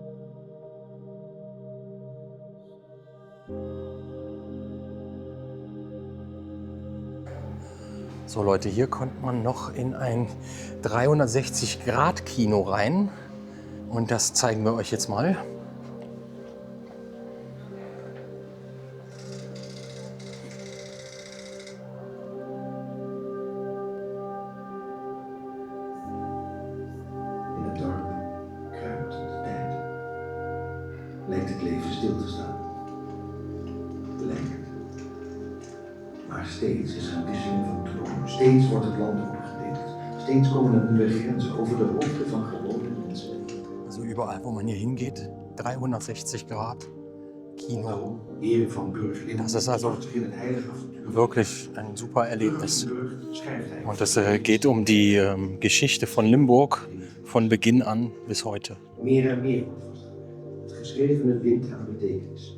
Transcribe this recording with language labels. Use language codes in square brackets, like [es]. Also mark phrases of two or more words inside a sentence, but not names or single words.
[de] So Leute, hier konnte man noch in ein 360-Grad-Kino rein und das zeigen wir euch jetzt mal. [nl] In het dorp kruipt de tijd. Lijkt het leven stil te staan. Lijkt. Maar steeds is er een wisseling van troon. Steeds wordt het land opgedeeld. Steeds komen er nieuwe grenzen over de hoofden van gewone mensen. [de] Also überall, wo man hier hingeht, 360 Grad Kino. [nl] Heren van Burg. [de] Das ist also wirklich ein super Erlebnis. Und es geht um die Geschichte von Limburg von Beginn an bis heute. [nl] Meer en meer wordt vastgelegd. Het geschrevene wint aan betekenis.